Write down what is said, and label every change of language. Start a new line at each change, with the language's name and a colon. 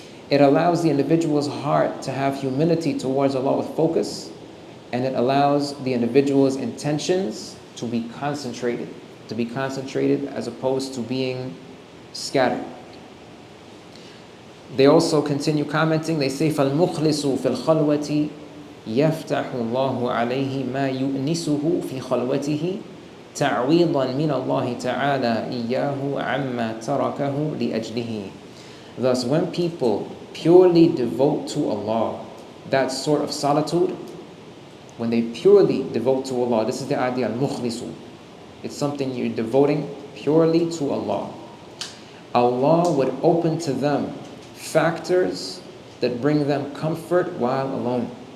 English: It allows the individual's heart to have humility towards Allah with focus, and it allows the individual's intentions to be concentrated as opposed to being scattered. They also continue commenting. They say,
Arabic: فَالْمُخْلِصُ فِي الْخَلْوَةِ يَفْتَحُ اللَّهُ عَلَيْهِ مَا يُؤْنِسُهُ فِي خَلْوَتِهِ تعويضا من الله تعالى إياه عما تركه لأجله.
English: Thus, when people purely devote to Allah, that sort of solitude, when they purely devote to Allah, this is the idea, al-mukhlisu. It's something you're devoting purely to Allah. Allah would open to them factors that bring them comfort while alone.